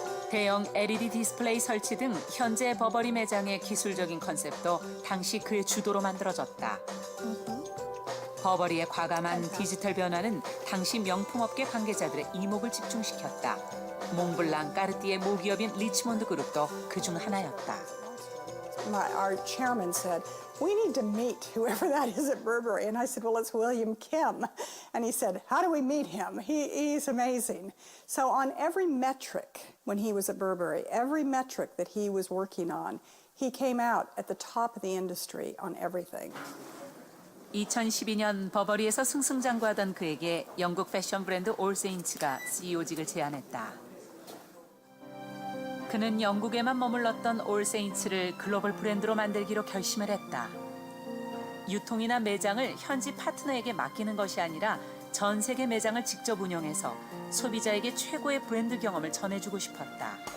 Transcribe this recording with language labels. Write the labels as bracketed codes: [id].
[ko] 대형 LED 디스플레이 설치 등 현재 버버리 매장의 기술적인 컨셉도 당시 그의 주도로 만들어졌다. 버버리의 과감한 디지털 변화는 당시 명품업계 관계자들의 이목을 집중시켰다. 몽블랑, 까르띠에 모기업인 리치몬드 그룹도 그중 하나였다. [en] Our chairman said, "We need to meet whoever that is at Burberry." And I said, "Well, it's William Kim." And he said, "How do we meet him? He's amazing." So on every metric when he was at Burberry, every metric that he was working on, he came out at the top of the industry on everything. [ko] 2012년 버버리에서 승승장구하던 그에게 영국 패션 브랜드 올세인츠가 CEO직을 제안했다. 그는 영국에만 머물렀던 올세인츠를 글로벌 브랜드로 만들기로 결심을 했다. 유통이나 매장을 현지 파트너에게 맡기는 것이 아니라 전 세계 매장을 직접 운영해서 소비자에게 최고의 브랜드 경험을 전해주고 싶었다.